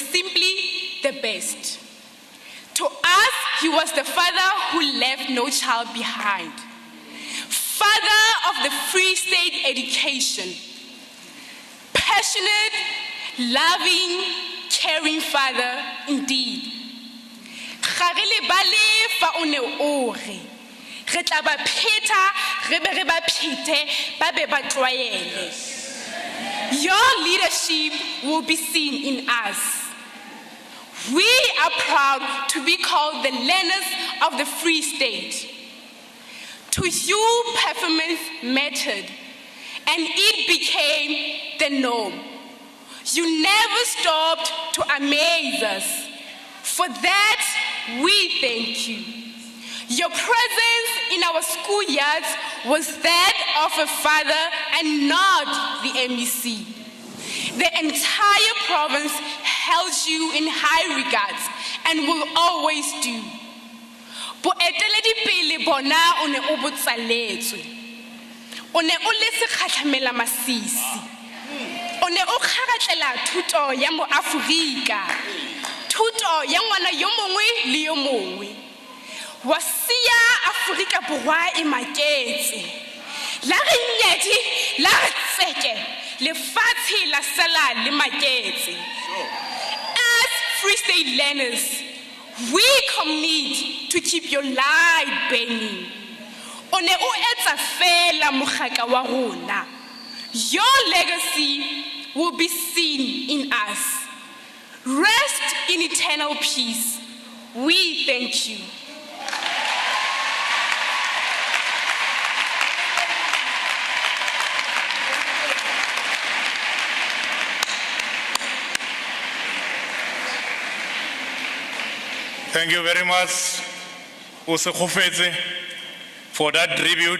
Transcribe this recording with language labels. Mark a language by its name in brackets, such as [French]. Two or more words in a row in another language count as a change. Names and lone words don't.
[English] Simply the Best. To us, he was the father who left no child behind. Father of the Free State education. Passionate, loving, caring father indeed. [Tswana] Ga re le bale fa o ne o re. Re tla ba pheta, re be re ba phete, ba be ba tlwaele. [English] Your leadership will be seen in us. We are proud to be called the learners of the Free State. To you, performance mattered, and it became the norm. You never stopped to amaze us. For that, we thank you. Your presence in our schoolyards was that of a father and not the MEC. The entire province held you in high regards and will always do. [Tswana] Boeteledipele bona o ne o botsaletswe. O ne o le sekgatlhamela masisi. O ne o kgaratlela thuto ya mo Afrika. Thuto ya ngwana yo mongwe le yo mongwe. Wa siya Afrika Borwa e maketse. La re nyedi, la re tseke, lefatshe la sala le maketse. [English] As Free State learners, we commit to keep your light burning. [Tswana] O ne o etsa fela mogaka wa rona. [English] Your legacy will be seen in us. Rest in eternal peace. We thank you. Thank you very much, Usekufeze, for that tribute.